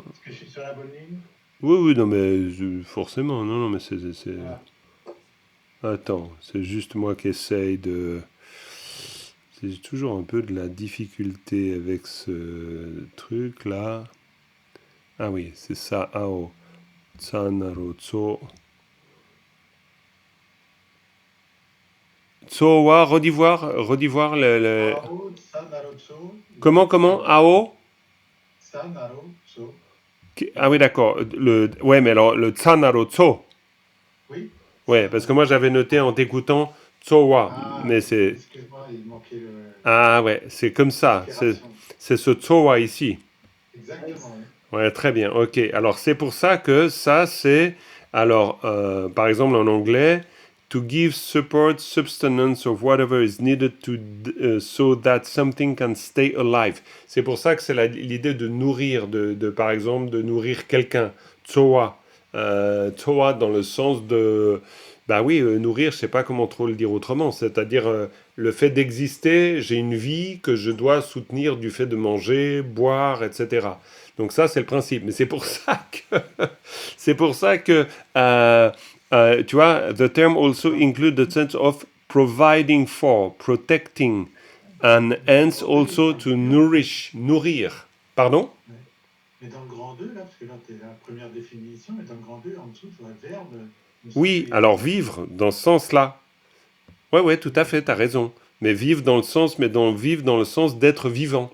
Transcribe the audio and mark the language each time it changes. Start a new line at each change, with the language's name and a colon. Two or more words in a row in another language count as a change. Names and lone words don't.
French: Est-ce que je suis sur la bonne ligne? Oui, non, mais forcément, non, mais c'est... Attends, c'est juste moi qui essaye de... J'ai toujours un peu de la difficulté avec ce truc-là. Ah oui, c'est ça, Ao. Tsanarotso. Tsowa, redivoir le... Ao, Tsanarotso. Comment? Ao? Tsanarotso. Ah oui, d'accord. Ouais, mais alors, le Tsanarotso. Oui. Ouais, parce que moi, j'avais noté en t'écoutant Tsowa, mais c'est... Excuse-moi, il manquait le... Ah ouais, c'est comme ça. C'est ce Tsowa ici. Exactement, oui. Ouais, très bien, ok. Alors, c'est pour ça que ça, c'est... Alors, par exemple, en anglais,
English: to give support, substance, or whatever is needed so that something can stay alive.
French: C'est pour ça que c'est l'idée de nourrir, par exemple, de nourrir quelqu'un. Tsowa. Tsowa dans le sens de... Bah oui, nourrir, je sais pas comment trop le dire autrement. C'est-à-dire, le fait d'exister, j'ai une vie que je dois soutenir du fait de manger, boire, etc. Donc ça, c'est le principe. Mais c'est pour ça C'est pour ça que, tu vois,
English: the term also include the sense of providing for, protecting, and hence also to nourrir. Pardon?
French: Ouais. Mais dans le grand 2, là, parce que là, tu la première définition, mais dans le grand 2, en dessous, tu vois verbe, Oui, alors vivre, dans ce sens-là. Ouais, tout à fait, t'as raison. Mais vivre dans le sens, vivre dans le sens d'être vivant.